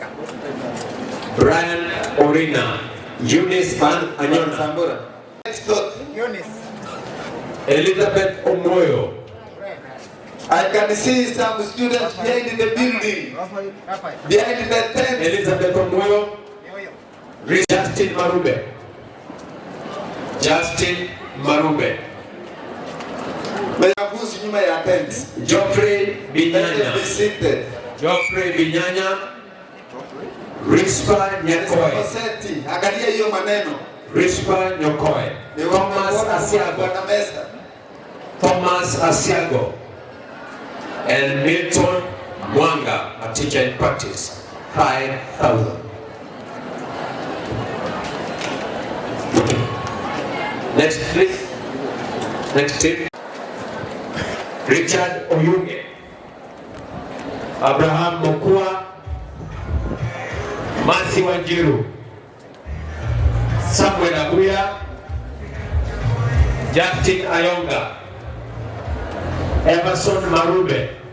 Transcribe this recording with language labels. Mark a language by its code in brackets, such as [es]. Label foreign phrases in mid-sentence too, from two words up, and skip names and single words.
[en] Brian Orina. Eunice Van Anyona. Eunice. Elizabeth Omoyo. I can see some students behind the building. Behind the tent. Elizabeth Omoyo. Justin Marube. Justin Marube. [sw] Wanafunzi nyuma ya tent. Geoffrey Binyanya. Geoffrey Binyanya. Rispa Nyakoe. Angalia hiyo maneno. Rispa Nyakoe. Thomas Asiago. Thomas Asiago. [en] And Milton Mwanga, a teacher in practice. 5,000. Next, please. Next tip. Richard Oyunge, Abraham Mokua, Masi Wanjiru, Samuel Abuya, Justin Ayonga, Emerson Marube,